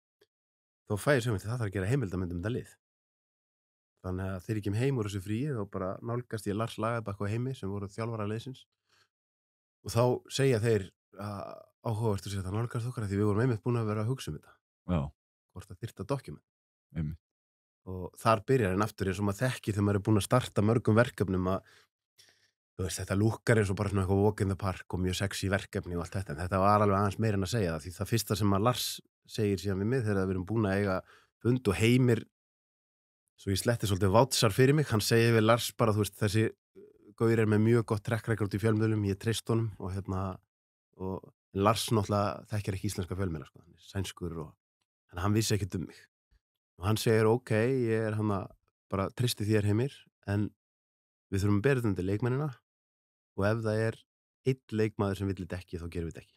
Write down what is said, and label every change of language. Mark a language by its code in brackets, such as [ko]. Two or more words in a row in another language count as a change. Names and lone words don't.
[is] Þá fæ ég svo hugmynd, það þarf að gera heimildamynd þetta lið. Þannig að þeir ekki heim úr þessu fríi og bara nálgast ég Lars Lagerbäck á heimi sem voru þjálfara liðsins og þá segja þeir að áhugavert að segja það nálgast okkar því við vorum einmitt búin að vera að hugsa þetta. Já. Hvort það þyrfti að dokument. Einmitt. Og þar byrjar en aftur eins og maður þekki þegar maður er búin að starta mörgum verkefnum að þú veist, þetta lúkkar eins og bara svona eitthvað [en] walk in the park [is] og mjög sexy verkefni og allt þetta en þetta var alveg aðeins meira en að segja það því það fyrsta sem að Lars segir síðan við mig þegar við erum búin að eiga fund og Heimir, svo ég sletti svolítið vátsar fyrir mig, hann segir við Lars bara, þú veist, þessi gaur er með mjög gott [en] track record [is] í fjölmiðlum, ég treyst honum og Lars náttúrulega þekkir ekki íslenska fjölmiðla, sko, hann er sænskur og hann vissi ekkert um mig og hann segir, ok, ég er hann að bara treysti þér Heimir, en við þurfum að bera þetta undir leikmennina og ef það er einn leikmaður sem vill þetta ekki, þá gerum við þetta ekki.